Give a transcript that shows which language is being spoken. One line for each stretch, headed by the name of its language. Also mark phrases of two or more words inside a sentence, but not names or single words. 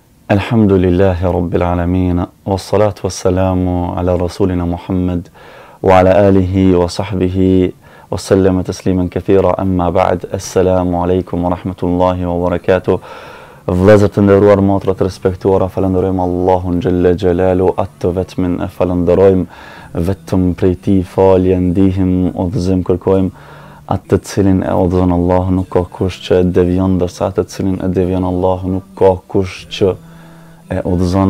Arabic: الحمد لله رب العالمين والصلاة والسلام على رسولنا محمد وعلى آله وصحبه وسلم تسليما كثيرا. أما بعد. السلام عليكم ورحمة الله وبركاته.
Albanian: Vëllezër të nderuar, motra të respektuara, falenderojmë Allahun
Arabic: جل جلاله,
Albanian: atë vetëm e falenderojmë, vetëm prej tij falje ndihim, udhëzim kërkojmë, atë të cilin e udhëzon Allahu nuk ka kush që e devion, ndërsa atë të cilin e devion Allahu nuk ka kush që e udhëzon.